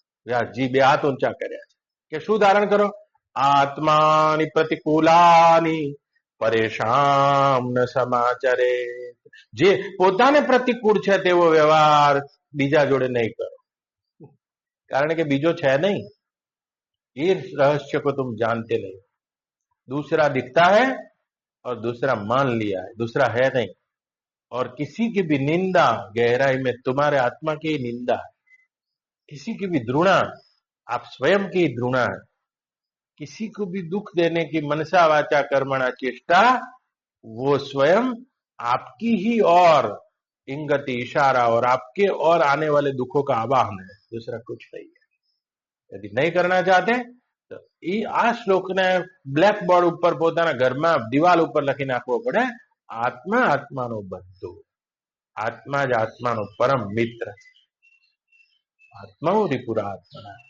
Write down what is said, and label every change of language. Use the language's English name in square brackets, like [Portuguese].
[Gujarati] વ્યાસજી બે હાથ ઊંચા કર્યા છે કે શું ધારણ કરો? આત્માની પ્રતિકૂલાની પરેશાન ન સમાચરે, જે પોતાને પ્રતિકૂળ છે તેવો વ્યવહાર બીજા જોડે નહીં કરો, કારણ કે બીજો છે નહીં. [Hindi] ये रहस्य को तुम जानते नहीं, दूसरा दिखता है और दूसरा मान लिया है, दूसरा है नहीं. और किसी की भी निंदा गहराई में तुम्हारे आत्मा की निंदा है, किसी की भी घृणा आप स्वयं की घृणा है, किसी को भी दुख देने की मनसा वाचा कर्मणा चेष्टा वो स्वयं आपकी ही और इंगति इशारा और आपके और आने वाले दुखों का आवाहन है, दूसरा कुछ नहीं है. यदि नहीं करना चाहते तो [Gujarati] એ આ શ્લોકને બ્લેકબોર્ડ ઉપર પોતાના ઘરમાં દિવાલ ઉપર લખી નાખવો પડે. આત્મા આત્માનો બંધુ, આત્મા જ આત્માનો પરમ મિત્ર, આત્મા રિપુરાત્મના.